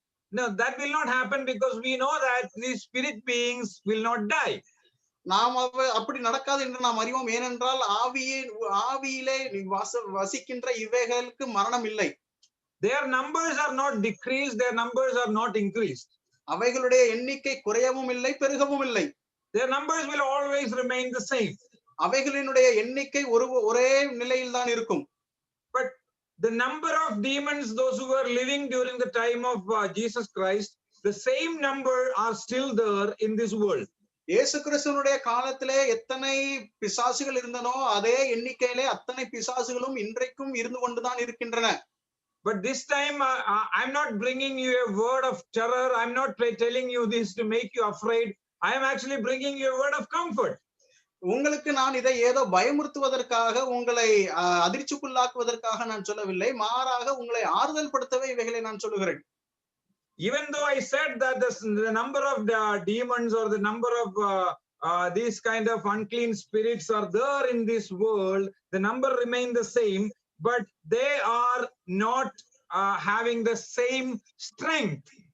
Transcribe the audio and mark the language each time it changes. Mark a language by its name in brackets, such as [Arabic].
[English] No, that will not happen, because we know that these spirit beings will not die. [Tamil] நாம் அப்படி நடக்காது என்று நாம் அறிவோம். ஏனென்றால் ஆவியிலே வசிக்கின்ற இவைகளுக்கு மரணம் இல்லை. [English] Their numbers are not decreased, their numbers are not increased. [Tamil] அவைகளுடைய எண்ணிக்கை குறையவும் இல்லை, பெருகவும் இல்லை. [English] Their numbers will always remain the same. [Tamil] அவைகளினுடைய எண்ணிக்கை ஒரே நிலையில் தான் இருக்கும். [English] But the number of demons, those who were living during the time of Jesus Christ, the same number are still there in this world. [Tamil] இயேசு கிறிஸ்துவினுடைய காலத்திலே எத்தனை பிசாசுகள் இருந்தனோ அதே எண்ணிக்கையிலே அத்தனை பிசாசுகளும் இன்றைக்கும் இருந்து கொண்டுதான் இருக்கின்றன. [English] But this time I'm not bringing you a word of terror. I'm not telling you this to make you afraid. I am actually bringing you a word of comfort. [Tamil] உங்களுக்கு நான் இதை ஏதோ பயமுறுத்துவதற்காக, உங்களை அதிர்ச்சிக்குள்ளாக்குவதற்காக நான் சொல்லவில்லை. மாறாக உங்களை ஆறுதல் படுத்தவே இவைகளை நான் சொல்லுகிறேன். [English] Even though I said that the number of the demons or the number of these kind of unclean spirits are there in this world, the number remain the same, but they are not having the same strength.